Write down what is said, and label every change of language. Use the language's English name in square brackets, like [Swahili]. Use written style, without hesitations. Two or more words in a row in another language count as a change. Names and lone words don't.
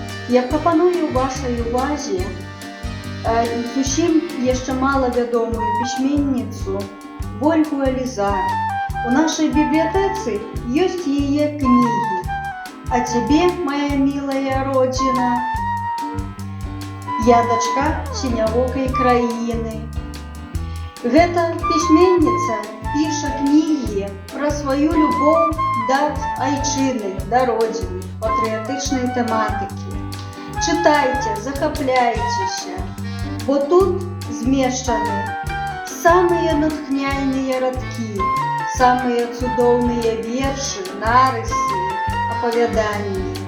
[Belarusian] Я прапаную вашай увазе зусім яшчэ малавядомую пісьменніцу Ольгу Алізар. У нашай бібліятэцы ёсць яе кнігі [Russian] «А тебе, моя милая родина», [Belarusian] «Я дачка сінявокай краіны». Гэта пісьменніца піша кнігі пра сваю любоў да айчыны, да родзіны, патрыятычнай тэматыкі. Чытайце, захапляйцеся, бо тут змешчаны самыя натхняльныя радкі, самыя цудоўныя вершы, нарысы, апавяданні.